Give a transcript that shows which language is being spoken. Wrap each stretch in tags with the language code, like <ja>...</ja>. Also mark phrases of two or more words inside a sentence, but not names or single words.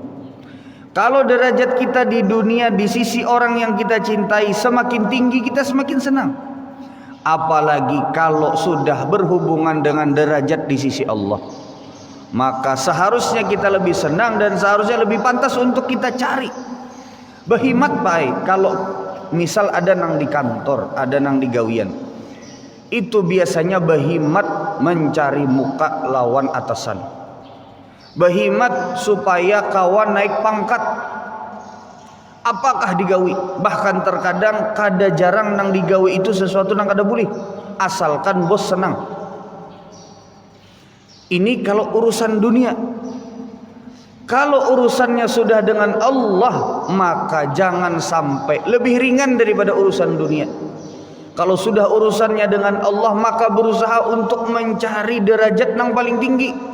<id>Kalau derajat kita di dunia di sisi orang yang kita cintai semakin tinggi, kita semakin senang. Apalagi kalau sudah berhubungan dengan derajat di sisi Allah, maka seharusnya kita lebih senang dan seharusnya lebih pantas untuk kita cari. Berhimat baik. Kalau misal ada nang di kantor, ada nang di gawian, itu biasanya berhimat mencari muka lawan atasan. Berhimat supaya kawan naik pangkat. Apakah digawi? Bahkan terkadang</id> <bjn>kada jarang nang digawi</bjn> <id>itu sesuatu nang kada boleh, asalkan bos senang. Ini kalau urusan dunia. Kalau urusannya sudah dengan Allah, maka jangan sampai lebih ringan daripada urusan dunia. Kalau sudah urusannya dengan Allah, maka berusaha untuk mencari derajat yang paling tinggi.</id>